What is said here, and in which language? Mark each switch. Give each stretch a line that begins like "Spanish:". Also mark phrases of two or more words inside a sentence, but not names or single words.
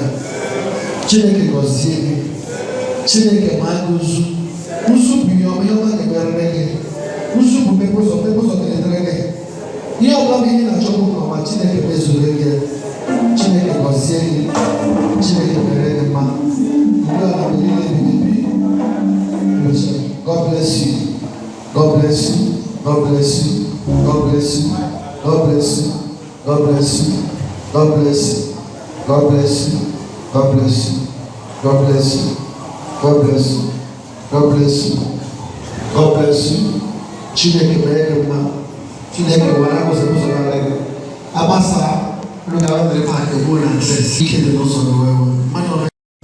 Igbo: Chineke gọzie gị. Chineke ma gị ụzụ. Ụzụ bụ ihe ọma ga-emerere gị. Ụzụ bụ mmepe ụzọ ga-edere gị. Ihe ọbụla bụ ihe na-achọ bụ ọma, Chineke mezuru gị. Chineke gọzie gị. Chineke mere gị mma. Ugbu a na niile ebibi.
English: God bless you. God bless you. God bless you. God bless you. God bless you. God bless you. God bless you. God bless you. God bless you. God bless you. God bless you. God bless you. God bless you.
Igbo: Chineke mere gị mma. Chineke wara ụzọ gara gị. Abasa, unu ga-abịa mere ka ego na ike dị n'ụzọ gị wee